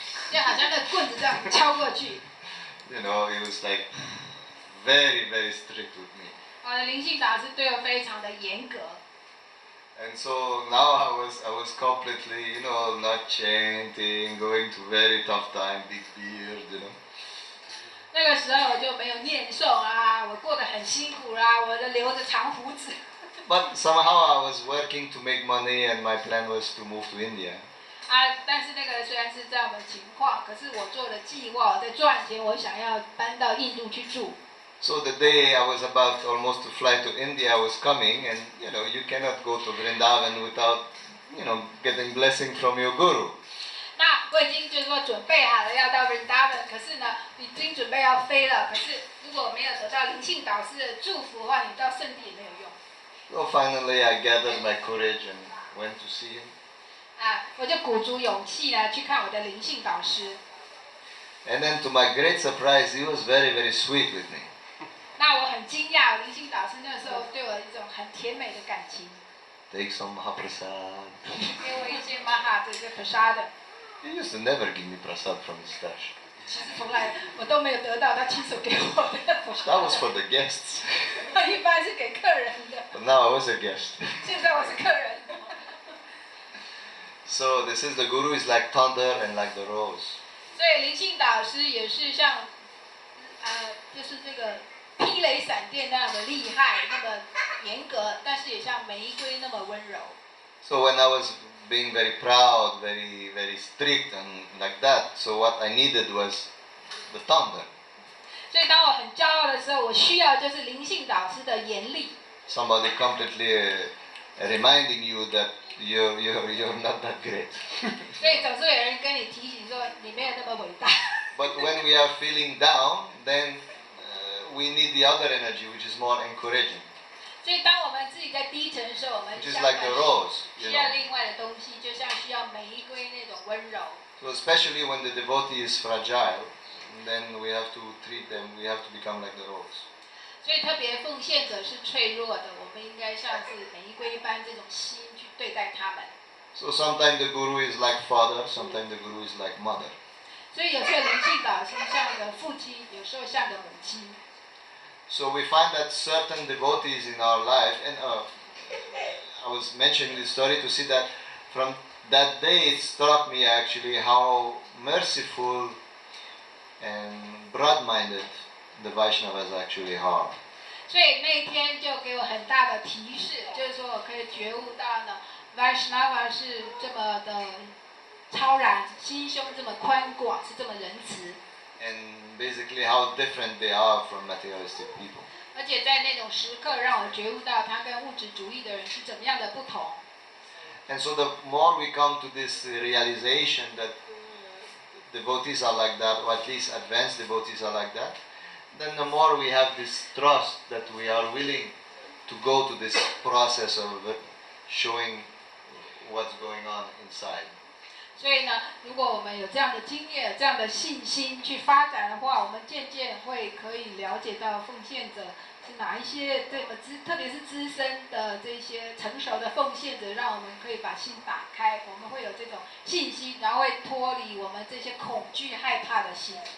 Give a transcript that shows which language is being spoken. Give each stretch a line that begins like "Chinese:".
Chinese: 就好像那棍子这样敲过去。
English: He was like very, very strict with me.
Chinese: 我的灵性导师对我非常的严格。
English: And so now I was completely, not chanting, going through very tough time, big beard,
Chinese: 那个时候我就没有念诵啊，我过得很辛苦啦，我的留着长胡子。
English: But somehow I was working to make money, and my plan was to move to India.
Chinese: 但是那个虽然是这样的情况，可是我做了计划，我在赚钱，我想要搬到印度去住。
English: So the day I was about almost to fly to India, I was coming, and you cannot go to Vrindavan without getting blessing from your guru.
Chinese: 那我已经就是说准备好了要到 Vrindavan， 可是呢，已经准备要飞了。可是如果没有得到灵性导师的祝福的话，你到圣地也没有用。
English: So finally I gathered my courage and went to see him.
Chinese: 我就鼓足勇气呢去看我的灵性导师。
English: And then to my great surprise, he was very, very sweet with me.
Chinese: 那我很惊讶，灵性导师那时候对我一种很甜美的感情。
English: Take some Mahaprasad.
Chinese: 给我一些玛哈这个 prasad。
English: He used to never give me prasad from his stash.
Chinese: 其实从来我都没有得到他亲手给我的 prasad。
English: That was for the guests.
Chinese: 一般是给客人的。
English: But now I was a guest.
Chinese: 现在我是客人。
English: So this is the guru is like thunder and like the rose.
Chinese: 所以灵性导师也是像，就是这个霹雷闪电那样的厉害，那么严格，但是也像玫瑰那么温柔。
English: So when I was being very proud, very, very strict and like that, so what I needed was the thunder.
Chinese: 所以当我很骄傲的时候，我需要就是灵性导师的严厉。
English: Somebody completely reminding you that you're not that great.
Chinese: 所以总是有人跟你提醒说你没有那么伟大。
English: But when we are feeling down, then we need the other energy, which is more encouraging.
Chinese: 所以当我们自己在低沉的时候，我们
English: Which is like the rose,
Chinese: 需要另外的东西，就像需要玫瑰那种温柔。
English: So especially when the devotee is fragile, then we have to treat them. We have to become like the rose.
Chinese: 所以特别奉献者是脆弱的，我们应该像是玫瑰般这种心去对待他们。
English: So sometimes the guru is like father, sometimes the guru is like mother.
Chinese: 所以有时候灵性导师像个父亲，有时候像个母亲。
English: So we find that certain devotees in our life, and I was mentioning this story to see that from that day it struck me actually how merciful and broad-minded the Vaishnavas actually are.
Chinese: 所以那一天就给我很大的提示，就是说我可以觉悟到呢 ，Vaishnava 是这么的超然，心胸这么宽广，是这么仁慈。
English: And basically how different they are from materialistic people.
Chinese: 而且在那种时刻，让我觉悟到他跟物质主义的人是怎么样的不同。
English: And so the more we come to this realization that devotees are like that, or at least advanced devotees are like that, then the more we have this trust that we are willing to go to this process of showing what's going on inside.
Chinese: 所以呢，如果我们有这样的经验、这样的信心去发展的话，我们渐渐可以了解到奉献者是哪一些特别是资深的这些成熟的奉献者，让我们可以把心打开，我们会有这种信心，然后会脱离我们这些恐惧、害怕的心。